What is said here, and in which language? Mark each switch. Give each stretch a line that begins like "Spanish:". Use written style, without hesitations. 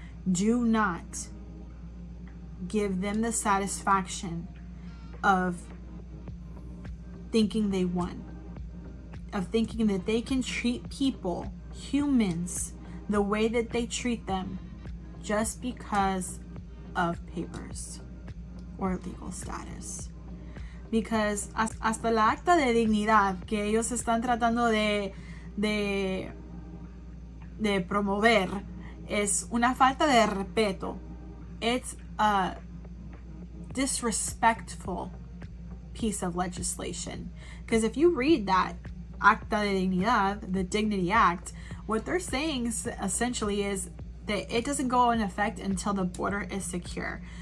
English: Do not give them the satisfaction of thinking they won, of thinking that they can treat people, humans, the way that they treat them just because of papers or legal status.
Spanish: Because hasta la acta de dignidad que ellos están tratando de promover es una falta de respeto.
English: It's a disrespectful piece of legislation. Because if you read that Acta de Dignidad, the Dignity Act, what they're saying essentially is that it doesn't go in effect until the border is secure.